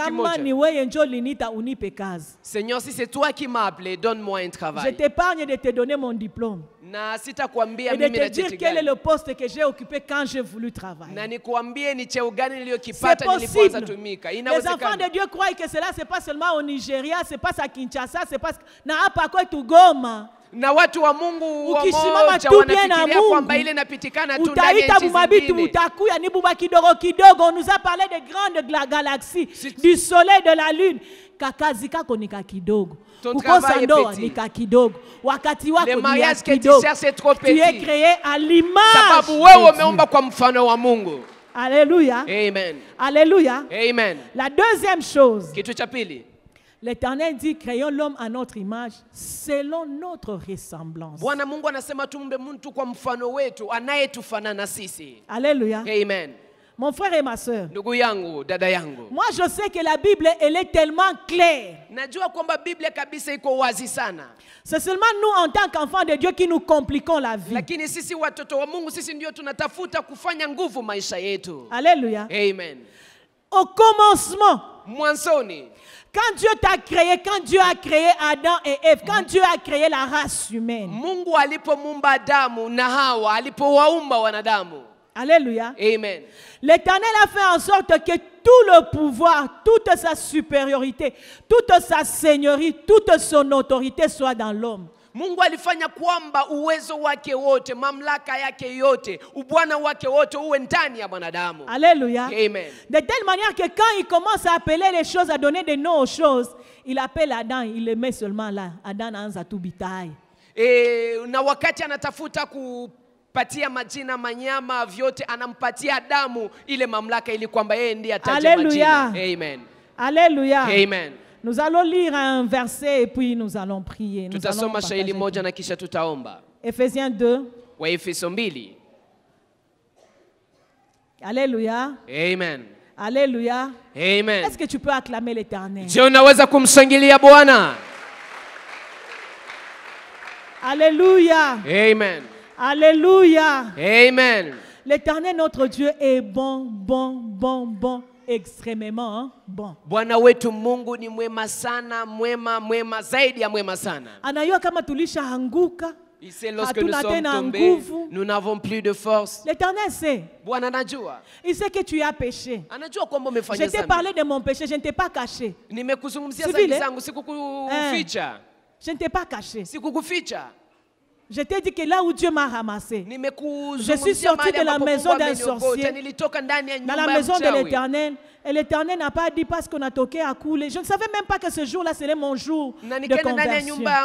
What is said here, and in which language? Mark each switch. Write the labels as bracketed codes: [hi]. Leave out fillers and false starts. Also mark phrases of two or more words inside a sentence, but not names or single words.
[fr] Seigneur, si c'est toi qui m'as appelé, donne-moi un travail. Je t'épargne de te donner mon diplôme. Et de te dire quel est le poste que j'ai occupé quand j'ai voulu travailler. C'est possible. Les enfants de Dieu croient que cela, ce n'est pas seulement au Nigeria, ce n'est pas à Kinshasa, ce n'est pas à Goma. [sw] Na watu wa Mungu wamoja wanafikiria kwamba ile inapitikana tu ndani ya nchi zingine. Utakuya ni buba kidogo kidogo. [fr] On nous a parlé des grandes galaxies, du soleil, de la lune. [sw] Kakazi kako ni kakidogo. Kukosa ndoa ni kakidogo. Wakati wako ni kidogo. [fr] Tu es créé à l'image. [sw] Sababu wewe umeumba kwa mfano wa Mungu. [fr] Alléluia. Amen. Alléluia. Amen. La deuxième chose. [sw] Kitu cha pili. [fr] L'Éternel dit, créons l'homme à notre image, selon notre ressemblance. [sw] Bwana Mungu anasema tumbe mtu kwa mfano wetu anayetufanana sisi. [fr] Alléluia. Amen. Mon frère et ma sœur. [sw] Ndugu yangu, dada yangu. [fr] Moi je sais que la Bible elle est tellement claire. [sw] Najua kwamba Biblia kabisa iko wazi sana. [fr] C'est seulement nous en tant qu'enfants de Dieu qui nous compliquons la vie. [sw] Lakini sisi watoto wa Mungu sisi ndio tunatafuta kufanya nguvu maisha yetu. [fr] Alléluia. Amen. Au commencement, [sw] mwanzoni, [fr] quand Dieu t'a créé, quand Dieu a créé Adam et Ève, quand Dieu a créé la race humaine. [sw] Mungu alipomuumba Adamu na Hawa, alipowaumba wanadamu. [fr] Alléluia. Amen. L'Éternel a fait en sorte que tout le pouvoir, toute sa supériorité, toute sa seigneurie, toute son autorité soit dans l'homme. [sw] Mungu alifanya kwamba uwezo wake wote, mamlaka yake yote, ubwana wake wote uwe ndani ya mwanadamu. [fr] Alléluia. Amen. De telle manière que quand il commence à appeler les choses, à donner des noms aux choses, il appelle Adam, il le met seulement là. [sw] Adam anza tubitai. Na wakati anatafuta kupatia majina manyama vyote, anampatia Adamu ile mamlaka ili kwamba yeye ndiye ataje majina. [fr] Amen. Alléluia. Amen. Nous allons lire un verset et puis nous allons prier. [sw] Tutasoma shairi moja na kisha tutaomba. [fr] Ephésiens 2. [sw] Waefeso 2. [fr] Alléluia. Amen. Alléluia. Amen. Est-ce que tu peux acclamer l'Éternel? [sw] Je unaweza kumshangilia Bwana? [fr] Alléluia. Amen. Alléluia. Amen. L'Éternel notre Dieu est bon, bon, bon, bon. Extrêmement bon. [sw] Bwana wetu Mungu ni mwema sana, mwema zaidi ya mwema sana. Anajua kama tulishaanguka. [fr] Il sait lorsque nous sommes tombés, nous n'avons plus de force. L'Éternel sait. [sw] Bwana anajua. [fr] Il sait que tu as péché. [sw] Anajua kwamba umefanya dhambi. [fr] Je t'ai parlé de mon péché, je ne t'ai pas caché. [sw] Nimekuzungumzia dhambi zangu, sikukuficha. [fr] Je ne t'ai pas caché. [sw] Sikukuficha. [fr] Je t'ai dit que là où Dieu m'a ramassé, je suis sorti de la maison d'un sorcier, dans la maison de l'Éternel. Et l'Éternel n'a pas dit parce qu'on a toqué à couler. Je ne savais même pas que ce jour-là serait mon jour de conversion.